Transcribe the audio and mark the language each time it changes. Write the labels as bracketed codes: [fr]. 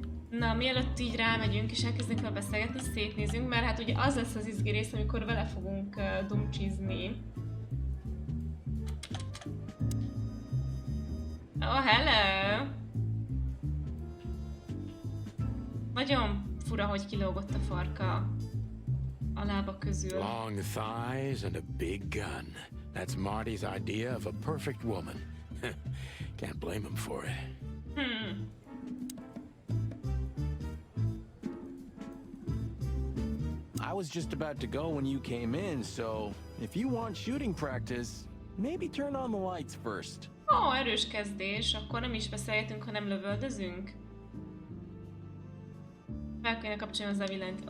[hu] Na, mielőtt így rámegyünk és elkezdünk vele beszélgetni, szétnézünk, mert hát ugye az lesz az izgi rész, amikor vele fogunk dumcsizni. [en] Oh, hello! [hu] Nagyon fura, hogy kilógott a farka a lába közül. [en] Long thighs and a big gun. That's Marty's idea of a perfect woman. Can't blame him for it. I was just about to go when you came in, so if you want shooting practice, maybe turn on the lights first. [hu] Ó, erős kezdés. Akkor nem is beszélgetünk, hanem lövöldözünk? Fel kéne kapcsolni hozzá a villanyt.